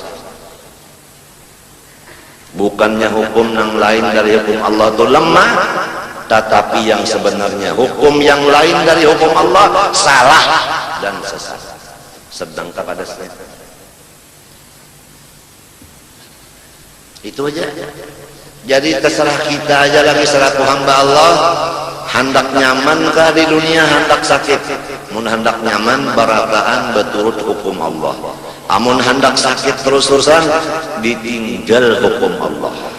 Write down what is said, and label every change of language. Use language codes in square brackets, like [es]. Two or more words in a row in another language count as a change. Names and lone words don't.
[id] Bukannya hukum yang lain dari hukum Allah itu lemah, tetapi yang sebenarnya hukum yang lain dari hukum Allah salah dan sesat. Sedang kepada saya itu aja. Jadi terserah kita aja lagi selaku hamba Allah, hendak nyaman kah di dunia, hendak sakit. [bjn] Mun hendak nyaman barakaan beturut hukum Allah, amun hendak sakit terus-terusan ditinggal hukum Allah.